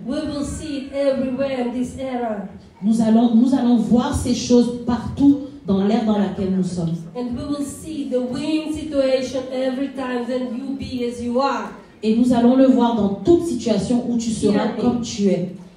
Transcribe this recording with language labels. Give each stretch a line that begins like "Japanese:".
English: We will see it everywhere in this era.
French: Nous allons voir ces choses partout dans l'ère dans laquelle nous sommes.
English: And we will see the winning situation every time then you be as you are.
French: Et nous allons le voir dans toute situation où tu seras comme tu es.